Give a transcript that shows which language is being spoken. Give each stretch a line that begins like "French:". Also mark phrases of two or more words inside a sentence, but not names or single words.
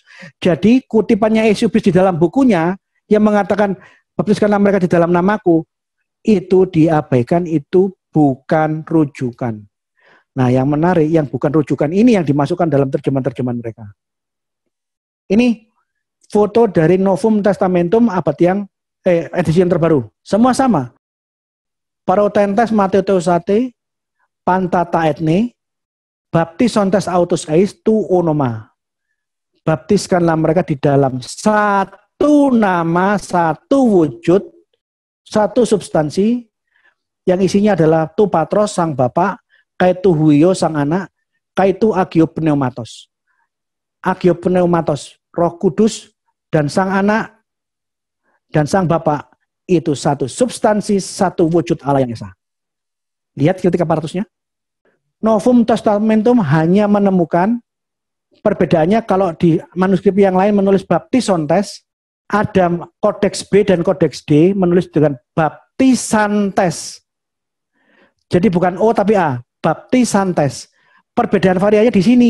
Indonesian: Jadi kutipannya Eusebius di dalam bukunya yang mengatakan baptiskanlah mereka di dalam namaku, itu diabaikan, itu bukan rujukan. Nah yang menarik, yang bukan rujukan ini yang dimasukkan dalam terjemahan-terjemahan mereka. Ini foto dari Novum Testamentum abad yang edisi yang terbaru. Semua sama.
Greek: Πορευθέντες μαθητεύσατε πάντα τὰ ἔθνη, βαπτίζοντες αὐτοὺς εἰς τὸ ὄνομα.
Indonesian: Baptiskanlah mereka di dalam satu nama, satu wujud, satu substansi, yang isinya adalah
Greek: τοῦ πατρὸς
Indonesian: sang Bapa,
Greek: καὶ τοῦ υἱοῦ
Indonesian: sang anak,
Greek: καὶ τοῦ ἁγίου πνεύματος. Ἁγίου πνεύματος,
Indonesian: Roh Kudus dan sang anak dan sang Bapa itu satu substansi, satu wujud Allah yang esa. Lihat ketika paratusnya. Novum Testamentum hanya menemukan perbedaannya kalau di manuskrip yang lain menulis baptisontes, ada kodeks B dan kodeks D menulis dengan baptisantes. Jadi bukan O tapi A, baptisantes. Perbedaan variannya di sini.